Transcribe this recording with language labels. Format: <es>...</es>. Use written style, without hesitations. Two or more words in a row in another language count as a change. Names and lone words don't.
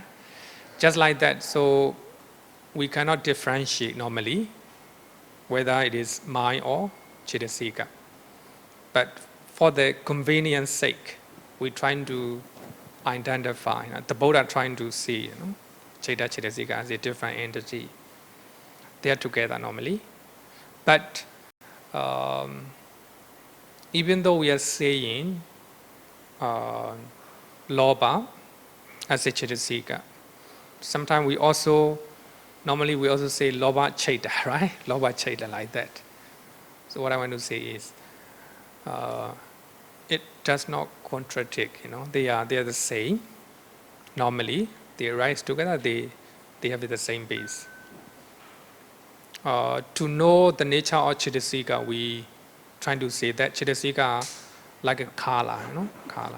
<en>Just like that, so we cannot differentiate normally whether it is mind or cetasika. But for the convenience sake, we're trying to identify, the Buddha trying to see,</en> <pi>citta, cetasika</pi> <en>as a different entity. They are together normally. But even though we are saying lobha as a cetasika, sometimes we also say</en> <pi>lobha citta,</pi> <en>right?</en> <pi>Lobha citta,</pi> <en>like that. So what I want to say is, it does not contradict, they are the same. Normally, they arise together, they have the same base. To know the nature of cetasika, we trying to say that cetasika are like a color, color.</en>